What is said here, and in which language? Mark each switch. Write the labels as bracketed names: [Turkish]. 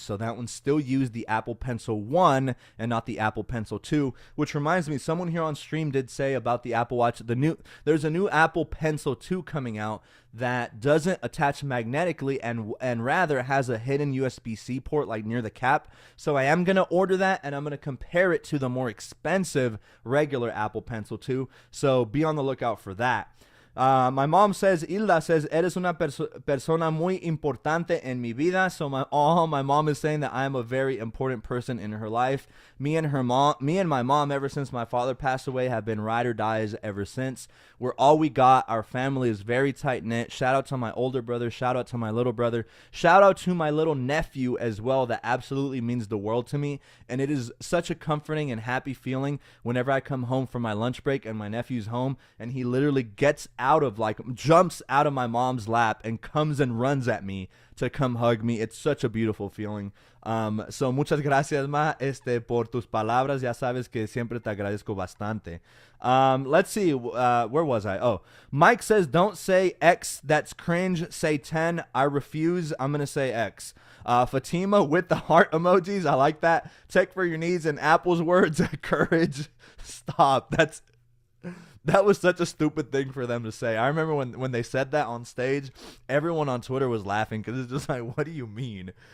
[English] So that one still used the Apple Pencil 1 and not the Apple Pencil 2, which reminds me, someone here on stream did say about the Apple Watch, there's a new Apple Pencil 2 coming out that doesn't attach magnetically and rather has a hidden USB-C port like near the cap. So I am going to order that and I'm going to compare it to the more expensive regular Apple Pencil 2. So be on the lookout for that. My mom says, Hilda says, [Spanish] eres una persona muy importante en mi vida. [English] So my mom is saying that I am a very important person in her life. Me and my mom, ever since my father passed away, have been ride or dies ever since. We're all we got. Our family is very tight knit. Shout out to my older brother. Shout out to my little brother. Shout out to my little nephew as well. That absolutely means the world to me. And it is such a comforting and happy feeling whenever I come home from my lunch break and my nephew's home and he literally gets out jumps out of my mom's lap and comes and runs at me to come hug me. It's such a beautiful feeling. [Spanish] So muchas gracias, ma, por tus palabras. Ya sabes que siempre te agradezco bastante. [English] Let's see, where was I? Oh, Mike says, don't say X, that's cringe, say 10. I refuse. I'm gonna say X. Fatima with the heart emojis, I like that. Check for your needs, and Apple's words, courage. Stop. That was such a stupid thing for them to say. I remember when they said that on stage, everyone on Twitter was laughing because it's just like, what do you mean?